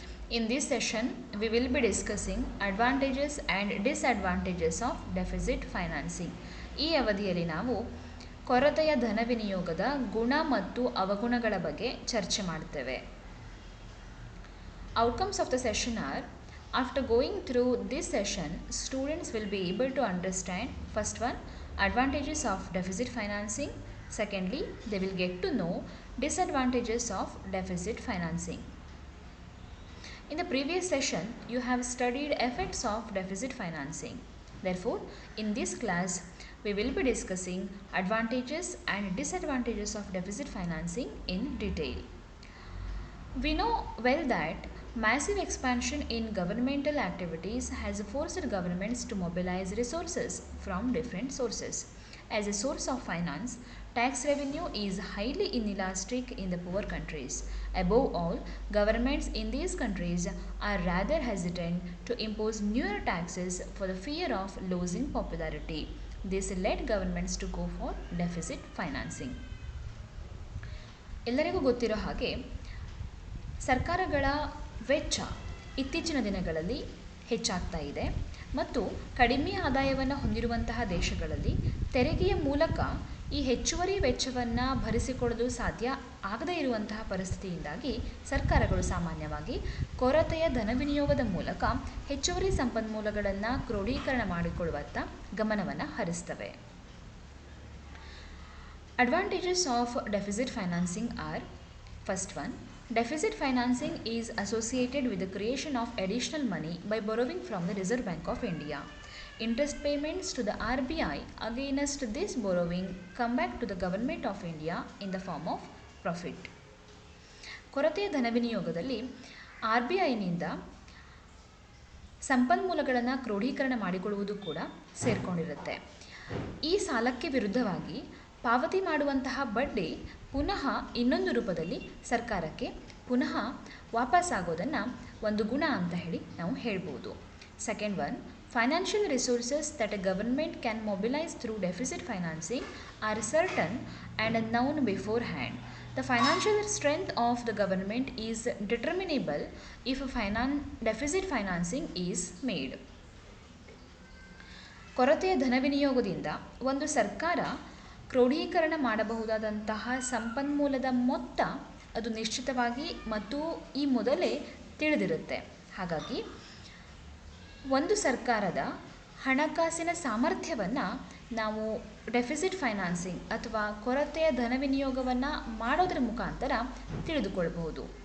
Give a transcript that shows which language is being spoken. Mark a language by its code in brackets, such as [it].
[en] In this session, we will be discussing advantages and disadvantages of deficit financing. [kn] ಈ ಅವಧಿಯಲ್ಲಿ ನಾವು ಕೊರತೆಯ ಧನ ವಿನಿಯೋಗದ ಗುಣ ಮತ್ತು ಅವಗುಣಗಳ ಬಗ್ಗೆ ಚರ್ಚೆ ಮಾಡ್ತೇವೆ. [en] Outcomes of the session are, after going through this session, students will be able to understand first one, advantages of deficit financing. Secondly, they will get to know disadvantages of deficit financing. In the previous session, you have studied effects of deficit financing. Therefore, in this class, we will be discussing advantages and disadvantages of deficit financing in detail. We know well that massive expansion in governmental activities has forced governments to mobilize resources from different sources. As a source of finance, tax revenue is highly inelastic in the poor countries. Above all, governments in these countries are rather hesitant to impose newer taxes for the fear of losing popularity. This led governments to go for deficit financing. [kn] ಎಲ್ಲರಿಗೂ ಗೊತ್ತಿರೋ ಹಾಗೆ ಸರ್ಕಾರಗಳ ವೆಚ್ಚ ಇತ್ತೀಚಿನ ದಿನಗಳಲ್ಲಿ ಹೆಚ್ಚಾಗ್ತಾ ಇದೆ ಮತ್ತು ಕಡಿಮೆ ಆದಾಯವನ್ನು ಹೊಂದಿರುವಂತಹ ದೇಶಗಳಲ್ಲಿ ತೆರಿಗೆಯ ಮೂಲಕ ಈ ಹೆಚ್ಚುವರಿ ವೆಚ್ಚವನ್ನು ಭರಿಸಿಕೊಳ್ಳಲು ಸಾಧ್ಯ ಆಗದೇ ಇರುವಂತಹ ಪರಿಸ್ಥಿತಿಯಿಂದಾಗಿ ಸರ್ಕಾರಗಳು ಸಾಮಾನ್ಯವಾಗಿ ಕೊರತೆಯ ಧನ ವಿನಿಯೋಗದ ಮೂಲಕ ಹೆಚ್ಚುವರಿ ಸಂಪನ್ಮೂಲಗಳನ್ನು ಕ್ರೋಢೀಕರಣ ಮಾಡಿಕೊಳ್ಳುವತ್ತ ಗಮನವನ್ನು ಹರಿಸ್ತವೆ. [en] Advantages of deficit financing are, first one, deficit financing is associated with the creation of additional money by borrowing from the Reserve Bank of India. Interest payments to the RBI against this borrowing come back to the Government of India in the form of profit. [kn] ಕೊರತೆಯ ಧನ ವಿನಿಯೋಗದಲ್ಲಿ RBIನಿಂದ ಸಂಪನ್ಮೂಲಗಳನ್ನು ಕ್ರೋಢೀಕರಣ ಮಾಡಿಕೊಳ್ಳುವುದು ಕೂಡ ಸೇರಿಕೊಂಡಿರುತ್ತೆ. ಈ ಸಾಲಕ್ಕೆ ವಿರುದ್ಧವಾಗಿ ಪಾವತಿ ಮಾಡುವಂತಹ ಬಡ್ಡಿ ಪುನಃ ಇನ್ನೊಂದು ರೂಪದಲ್ಲಿ ಸರ್ಕಾರಕ್ಕೆ ಪುನಃ ವಾಪಸ್ಸಾಗೋದನ್ನು ಒಂದು ಗುಣ ಅಂತ ಹೇಳಿ ನಾವು ಹೇಳ್ಬೋದು. [en] Second one, financial resources that a government can mobilise through deficit financing are certain and known beforehand. The financial strength of the government is determinable if deficit financing is made. [kn] ಕೊರತೆಯ ಧನ ವಿನಿಯೋಗದಿಂದ ಒಂದು ಸರ್ಕಾರ ಕ್ರೋಢೀಕರಣ ಮಾಡಬಹುದಾದಂತಹ ಸಂಪನ್ಮೂಲದ ಮೊತ್ತ ಅದು ನಿಶ್ಚಿತವಾಗಿ ಮತ್ತು ಈ ಮೊದಲೇ ತಿಳಿದಿರುತ್ತೆ. ಹಾಗಾಗಿ ಒಂದು ಸರ್ಕಾರದ ಹಣಕಾಸಿನ ಸಾಮರ್ಥ್ಯವನ್ನು ನಾವು ಡೆಫಿಸಿಟ್ ಫೈನಾನ್ಸಿಂಗ್ ಅಥವಾ ಕೊರತೆಯ ಧನ ವಿನಿಯೋಗವನ್ನು ಮಾಡೋದ್ರ ಮುಖಾಂತರ ತಿಳಿದುಕೊಳ್ಳಬಹುದು.